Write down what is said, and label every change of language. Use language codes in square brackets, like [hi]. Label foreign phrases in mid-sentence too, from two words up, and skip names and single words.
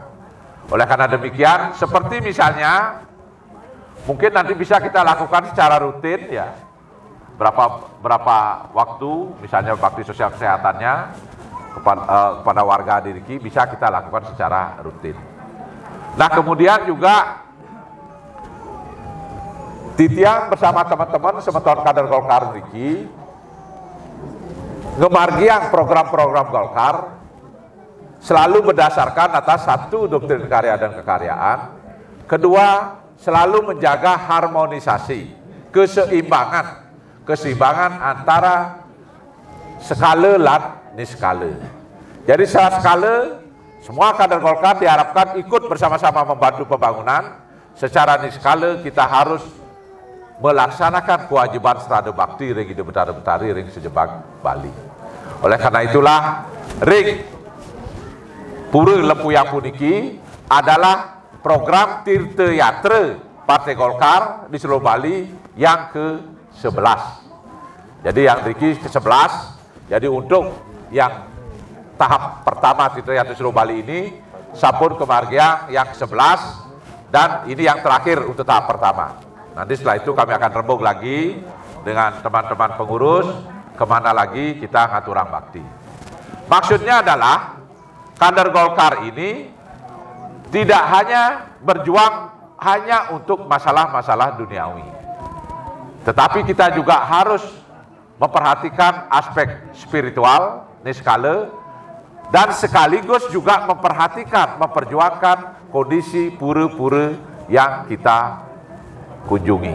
[id] Oleh karena demikian, seperti misalnya mungkin nanti bisa kita lakukan secara rutin ya, berapa waktu misalnya bakti sosial kesehatannya kepada warga Diriki bisa kita lakukan secara rutin. Nah, kemudian juga Titiang bersama teman-teman semeton kader Golkar [ban] niki ngemargiang [id] program-program Golkar selalu berdasarkan atas satu doktrin karya dan kekaryaan, kedua selalu menjaga harmonisasi, keseimbangan antara skala dan niskala. Jadi secara skala semua kader Golkar diharapkan ikut bersama-sama membantu pembangunan. Secara niskala kita harus melaksanakan kewajiban [ban] serada bakti ring hidup betari ring sejebak Bali. [id] Oleh karena itulah ring Pura Lempuyang puniki adalah program Tirta Yatra Partai Golkar di seluruh Bali yang ke-11. Jadi yang Riki ke-11. Jadi untuk yang tahap pertama Tirta Yatra seluruh Bali ini [ban] sampun kemargiang [id] yang ke-11 dan ini yang terakhir untuk tahap pertama. Nanti setelah itu kami akan rembuk lagi dengan teman-teman pengurus kemana lagi kita ngaturang bakti. Maksudnya adalah kader Golkar ini tidak hanya berjuang hanya untuk masalah-masalah duniawi, tetapi kita juga harus memperhatikan aspek spiritual, niskala, dan sekaligus juga memperjuangkan kondisi pura-pura yang kita kunjungi.